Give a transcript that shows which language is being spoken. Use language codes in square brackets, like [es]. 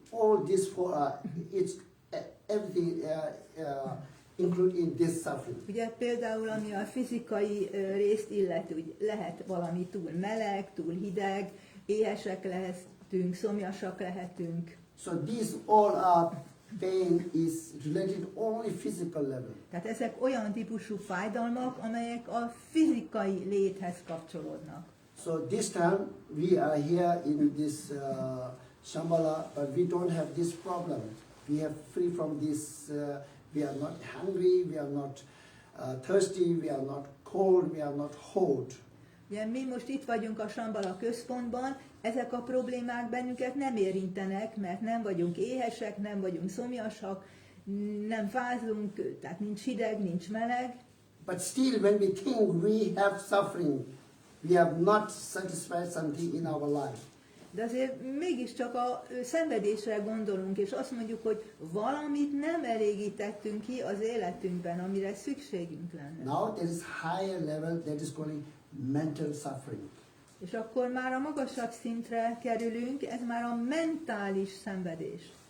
[en] All this for it's everything included in this suffering. [hu] Ugye például ami a fizikai részt illeti, úgy lehet valami túl meleg, túl hideg, éhesek lehetünk, szomjasak lehetünk. [en] So these all are pain is related only physical level. [hu] Tehát ezek olyan típusú fájdalmak, amelyek a fizikai léthez kapcsolódnak. [en] So this time we are here in this Sambhala, but we don't have this problem. We are free from this. We are not hungry. We are not thirsty. We are not cold. We are not hot. [hu] Ugye, mi most itt vagyunk a Sambhala központban, ezek a problémák bennünket nem érintenek, mert nem vagyunk éhesek, nem vagyunk szomjasak, nem fázunk, tehát nincs hideg, nincs meleg. [en] But still, when we think we have suffering, we have not satisfied something in our life. [hu] De azért mégiscsak a szenvedésre gondolunk, és azt mondjuk, hogy valamit nem elégítettünk ki az életünkben, amire szükségünk lenne. [en] Now there is higher level that is calling mental suffering. [hu] És akkor már a magasabb szintre kerülünk, ez már a mentális szenvedés.